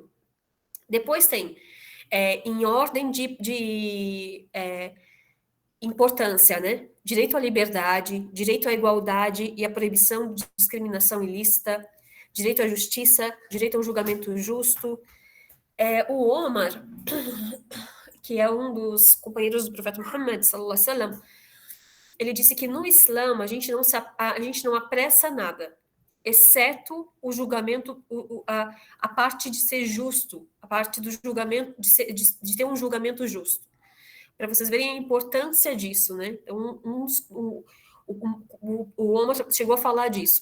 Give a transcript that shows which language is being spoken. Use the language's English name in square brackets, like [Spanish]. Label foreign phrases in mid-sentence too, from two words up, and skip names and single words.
[Portuguese] Depois tem, em ordem de importância, né? Direito à liberdade, direito à igualdade e à proibição de discriminação ilícita, direito à justiça, direito a um julgamento justo. O Omar, que é um dos companheiros do profeta Muhammad, [Arabic] صلى الله عليه وسلم, [Portuguese] ele disse que no Islã a gente não apressa nada, exceto o julgamento, a parte de ser justo, a parte do julgamento, de ter um julgamento justo. Para vocês verem a importância disso, né? O Omar chegou a falar disso.